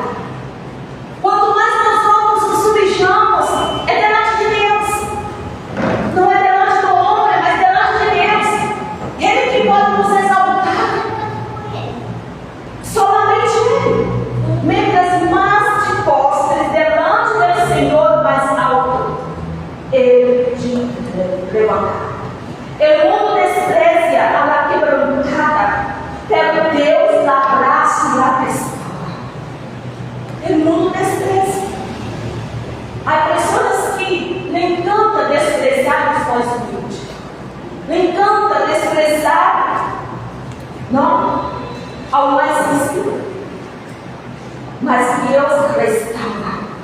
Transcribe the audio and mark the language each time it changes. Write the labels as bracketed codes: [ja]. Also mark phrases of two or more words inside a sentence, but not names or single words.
[pt] Quanto mais nós vamos nos sujamos, é delante de Deus. Não é delante do homem, mas delante de Deus. Ele que pode nos exaltar. [es] Solamente Ele. Mientras mais te postres delante [pt] do Senhor, mais alto Ele [es] te levantará. El mundo desprecia a la quebrantada, pero Deus la [pt] abraça e [es] la restaura. El mundo desprecia. [pt] Há pessoas que lhe encanta desprezar os mais humildes. Lhe encanta desprezar, não, ao mais sensível. Mas Deus restaura.